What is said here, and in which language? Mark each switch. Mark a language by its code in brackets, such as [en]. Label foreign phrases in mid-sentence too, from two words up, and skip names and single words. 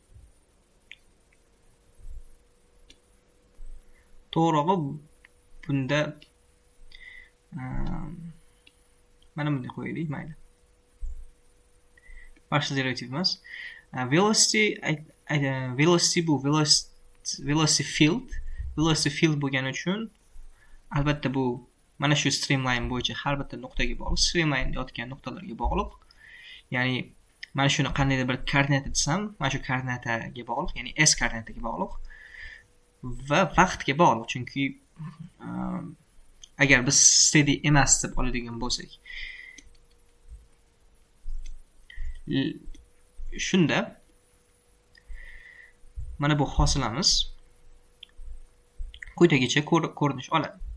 [uz] To'g'rirog'i bunda mana bunday qo'yaylik, mayli. [en] Partial derivative emas. Velocity bu velocity field. Velocity field [uz] bo'lgani uchun albatta bu mana shu streamline bo'yicha har bitta nuqtaga bog'liq. Streamline yotgan nuqtalarga bog'liq. Ya'ni mana shuni qandaydir bir koordinata desam, mana shu koordinataga bog'liq, ya'ni s koordinataga bog'liq va vaqtga bog'liq. Chunki agar biz steady emas deb oladigan bo'lsak, shunda mana bu hosilamiz quyidagicha ko'rinish oladi.